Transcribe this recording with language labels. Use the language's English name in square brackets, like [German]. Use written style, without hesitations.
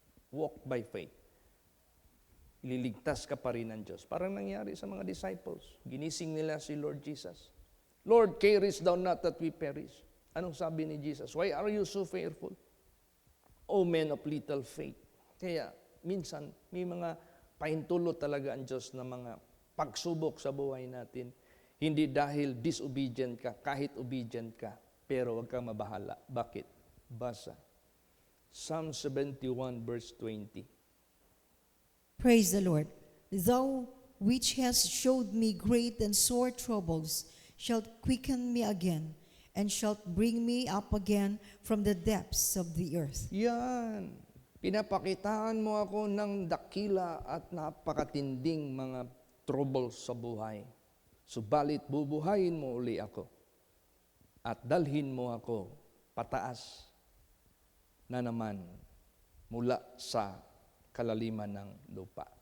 [English] Walk by faith. [Filipino] Ililigtas ka pa rin ng Diyos. Parang nangyari sa mga disciples. Ginising nila si Lord Jesus. [English] Lord, carest thou not that we perish? [Filipino] Anong sabi ni Jesus? [English] Why are you so fearful? O men of little faith. [Filipino] Kaya, minsan, may mga pahintulot talaga ang Diyos na mga pagsubok sa buhay natin. Hindi dahil disobedient ka, kahit obedient ka. Pero huwag kang mabahala. Bakit? Basa. Psalm 71 verse 20. [English] Praise the Lord. Thou which hast showed me great and sore troubles, shalt quicken me again, and shalt bring me up again from the depths of the earth. [Filipino] Yan. Pinapakitaan mo ako ng dakila at napakatinding mga troubles sa buhay. Subalit bubuhayin mo uli ako at dalhin mo ako pataas na naman mula sa kalaliman ng lupa.